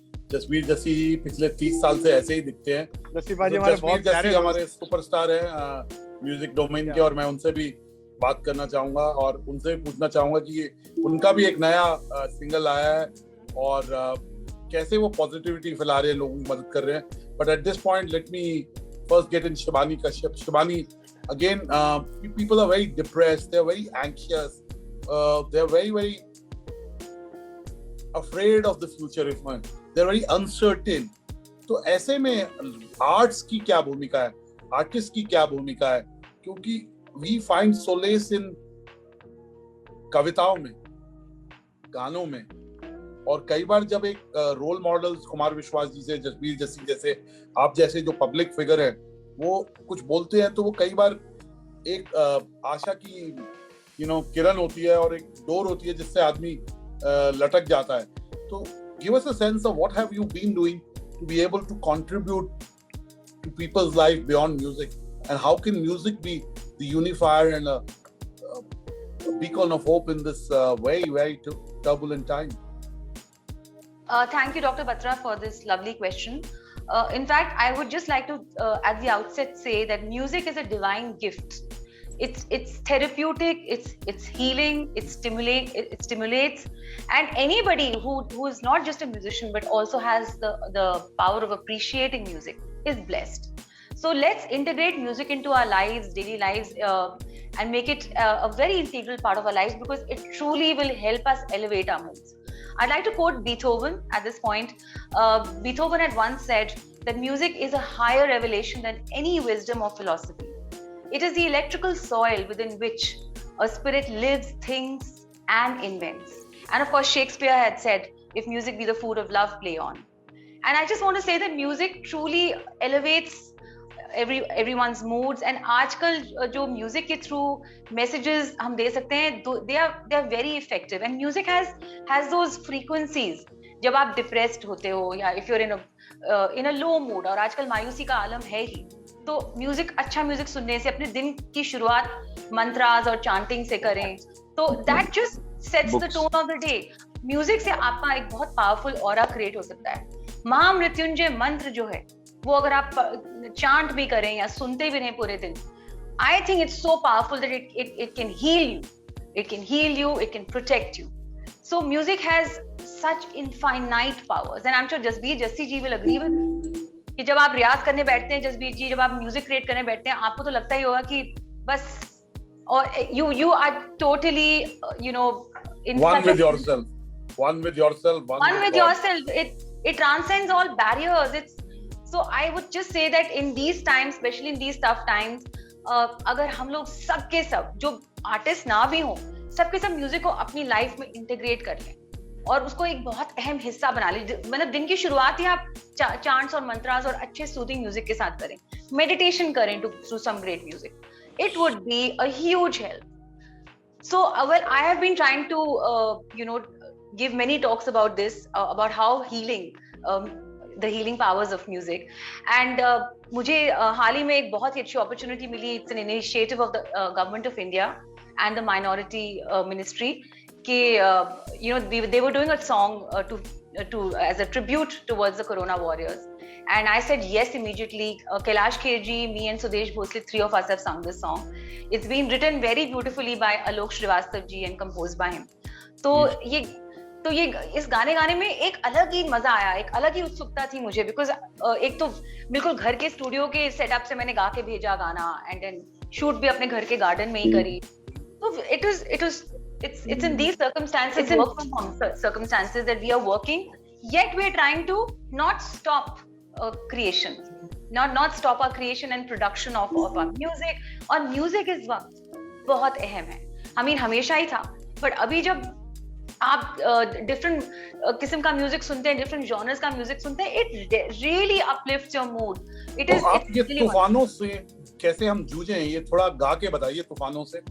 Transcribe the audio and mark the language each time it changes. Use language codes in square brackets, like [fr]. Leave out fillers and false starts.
[hi] जसबीर जस्सी जी पिछले 30 साल से ऐसे ही दिखते हैं। जसबीर जस्सी हमारे सुपरस्टार हैं म्यूजिक डोमेन के, और मैं उनसे भी बात करना चाहूंगा और उनसे भी पूछना चाहूंगा कि उनका भी एक नया सिंगल आया है और कैसे वो पॉजिटिविटी फैला रहे हैं, लोगों की मदद कर रहे हैं। [en] But at this point let me first get in Shivani Kashyap. Shivani, again, people are very depressed, they're very anxious, they're very afraid of the future, they're very uncertain. [hi] तो ऐसे में आर्ट्स की क्या भूमिका है, आर्टिस्ट की क्या भूमिका है? क्योंकि [en] we find solace in [hi] कविताओं में, गानों में, और कई बार जब एक रोल मॉडल्स कुमार विश्वास जी से, जसबीर जस्सी जैसे, आप जैसे जो पब्लिक फिगर है, वो कुछ बोलते हैं तो वो कई बार एक आशा की किरण होती है और एक डोर होती है जिससे आदमी लटक जाता है। [en] तो give us a sense of what have you been doing to be able to contribute to people's life beyond music, and how can music be the unifier and a beacon of hope in this very turbulent time? Thank you, Dr. Batra, for this lovely question. In fact, I would just like to, at the outset, say that music is a divine gift. It's therapeutic. It's healing. It stimulates, and anybody who is not just a musician but also has the power of appreciating music is blessed. So let's integrate music into our lives, daily lives, and make it a very integral part of our lives, because it truly will help us elevate our moods. I'd like to quote Beethoven at this point. Beethoven had once said that music is a higher revelation than any wisdom or philosophy. It is the electrical soil within which a spirit lives, thinks, and invents. And of course, Shakespeare had said, if music be the food of love, play on. And I just want to say that music truly elevates everyone's moods, and [hi] आजकल जो music के through messages हम दे सकते हैं, [en] they are very effective, and music has those frequencies. [hi] जब आप depressed होते हो या [en] if you're in a low mood, [hi] और आजकल मायूसी का आलम है ही, तो म्यूजिक, अच्छा म्यूजिक सुनने से अपने दिन की शुरुआत मंत्रास और चांटिंग से करें, तो [en] That just sets the tone of the day. [hi] Music से आपका एक बहुत पावरफुल ऑरा क्रिएट हो सकता है. महामृत्युंजय मंत्र जो है वो अगर आप चांट भी करें या सुनते भी रहें पूरे दिन, [en] I think it's so powerful that it can heal you, it can heal you, it can protect you. So music has such infinite powers, and I'm sure Jasbir ji will agree with me [hi] कि जब आप रियाज करने बैठते हैं, जसबीर जी, जब आप music create करने बैठते हैं, आपको तो लगता ही होगा कि बस, और [en] you are totally in one with yourself, one with yourself. It transcends all barriers. So I would just say that in these times, especially in these tough times, [hi] अगर हम लोग सबके सब जो आर्टिस्ट ना भी हों, सबके सब म्यूजिक को अपनी लाइफ में इंटीग्रेट कर लें और उसको एक बहुत अहम हिस्सा बना लें. मतलब दिन की शुरुआत ही आप चांट्स और मंत्रास और अच्छे सूदिंग म्यूजिक के साथ करें, मेडिटेशन करें [en] Through some great music. It would be a huge help. So, well, I have been trying to, give many talks about this, about how healing, the healing powers of music. [hi] And मुझे हाल ही में एक बहुत ही अच्छी opportunity milli. [en] It's an initiative of the government of India and the minority ministry. They were doing a song to as a tribute towards the Corona warriors. And I said yes immediately. Kailash Kher ji, me and Sudesh Bhosle, three of us have sung this song. It's been written very beautifully by Alok Srivastav ji and composed by him. [hi] तो ये इस गाने में एक अलग ही मजा आया, एक अलग ही उत्सुकता थी मुझे, बिकॉज एक तो बिल्कुल घर के स्टूडियो के सेटअप से मैंने गा के भेजा गाना, [en] and then [hi] शूट भी अपने घर के गार्डन में ही करी. [en] तो it's in these circumstances, work from home circumstances, that we are working, yet we are trying to not stop creation, not stop our creation and production of our music. [hi] और music इस वक्त बहुत अहम है. [en] I mean [hi] हमेशा ही था, but अभी जब आप डिफरेंट किस्म का म्यूजिक सुनते हैं, डिफरेंट जॉनर्स का म्यूजिक सुनते हैं, [en] It really uplifts your mood. It is [hi] ये तूफानों से कैसे हम जूझे, ये थोड़ा गा के बताइए तूफानों से.